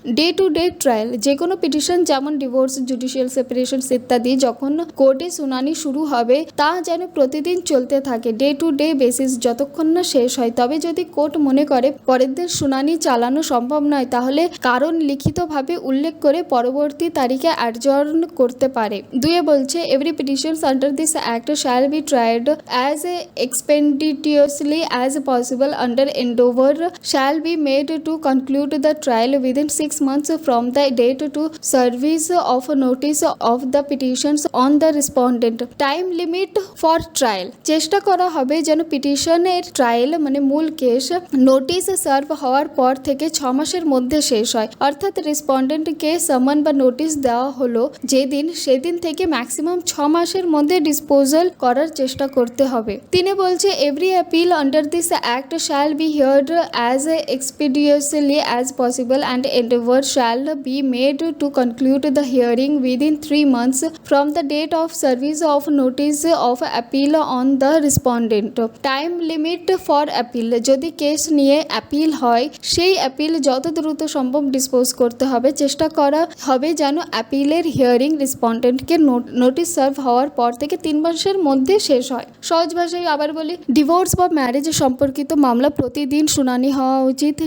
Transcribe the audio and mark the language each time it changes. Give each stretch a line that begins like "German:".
Bangla: Day to day trial, যে কোনো petition যেমন ডিভোর্স, জুডিশিয়াল সেপারেশন ইত্যাদি যখন কোর্টে শুনানি শুরু হবে তা যেন প্রতিদিন চলতে থাকে ডে টু ডে বেসিস যতক্ষণ না শেষ হয়। তবে যদি কোর্ট মনে করে পরের দিন শুনানি চালানো সম্ভব নয় তাহলে কারণ লিখিতভাবে উল্লেখ করে পরবর্তী তারিখে অ্যাডজর্ন করতে পারে। দুয়ে বলছে
English: Every petitions under this act shall be tried as expeditiously as possible under endeavor shall be made to conclude the trial within 6 months from the date to service of notice of the petitions on the respondent।
Bangla: Time limit for trial, চেষ্টা করা হবে যেন পিটিশনের trial মানে মূল case notice serve হওয়ার পর থেকে 6 মাসের মধ্যে শেষ হয়, অর্থাৎ রেসপন্ডেন্টকে সামান বা নোটিশ দেওয়া হলো যেদিন সেদিন থেকে ম্যাক্সিমাম 6 মাসের মধ্যে ডিসপোজাল করার চেষ্টা করতে হবে। তিনে বলছে
English: Every appeal under this act shall be heard as expeditiously as possible and endeavor shall be made to conclude the hearing within 3 months from the date of service of notice of appeal on the respondent।
Bangla: Time limit for appeal, যদি case নিয়ে appeal হয় সেই appeal যত দ্রুত সম্ভব dispose করতে হবে, চেষ্টা করা হবে যেন অ্যাপিলের হিয়ারিং রেসপন্ডেন্টকে নোটিশ সার্ভ হওয়ার পর থেকে 3 মাসের মধ্যে শেষ হয়। সহজ ভাষায় আবার বলি, ডিভোর্স বা ম্যারেজ সম্পর্কিত মামলা প্রতিদিন শুনানি হওয়া উচিত।